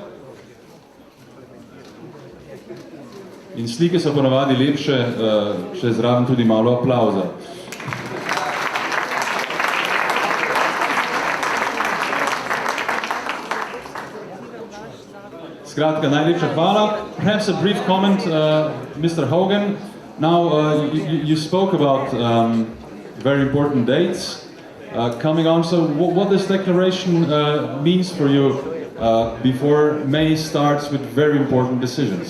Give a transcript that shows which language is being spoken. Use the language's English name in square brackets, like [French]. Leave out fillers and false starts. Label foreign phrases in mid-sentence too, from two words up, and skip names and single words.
[Slovenian] In slike so ponavadi lepše, še zraven tudi malo aplavza. Skratka, najlepša hvala. [English] Perhaps a brief comment, Mr. Hogan. Now, you spoke about very important dates coming on. So what this declaration means for you before May starts with very important decisions?